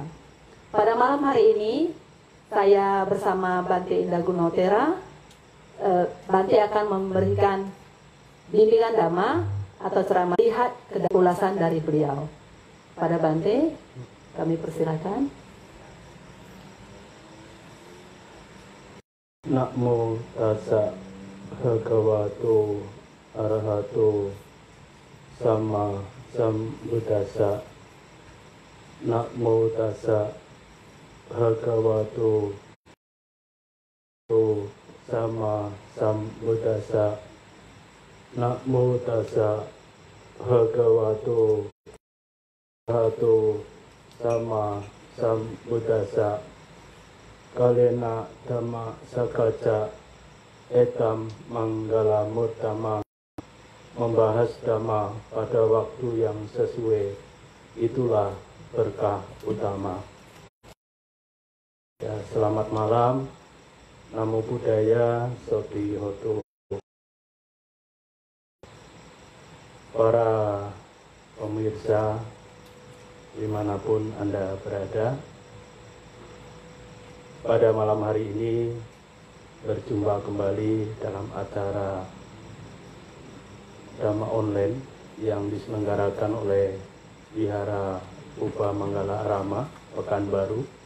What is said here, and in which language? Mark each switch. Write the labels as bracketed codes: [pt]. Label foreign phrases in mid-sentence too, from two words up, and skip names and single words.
[id] Pada malam hari ini saya bersama Bante Indah Gunotera. Bante akan memberikan bimbingan dhamma atau ceramah, lihat ulasan dari beliau. Pada Bante, kami persilakan. [pi] Namo tassa bhagavato arahato sama sambuddhassa. Namo tassa bhagavato sama sambuddhassa. Namo tassa bhagavato arahato sama sambuddhassa. Kalena dhamma sakaca etam manggala muttama. [id] Membahas dhamma pada waktu yang sesuai, itulah berkah utama. Ya, selamat malam. [pi] Namo Buddhaya, Soti Hoto. [id] Para pemirsa dimanapun Anda berada, pada malam hari ini berjumpa kembali dalam acara Dhamma Online yang diselenggarakan oleh Wihara Puba Manggala Arama, Pekanbaru.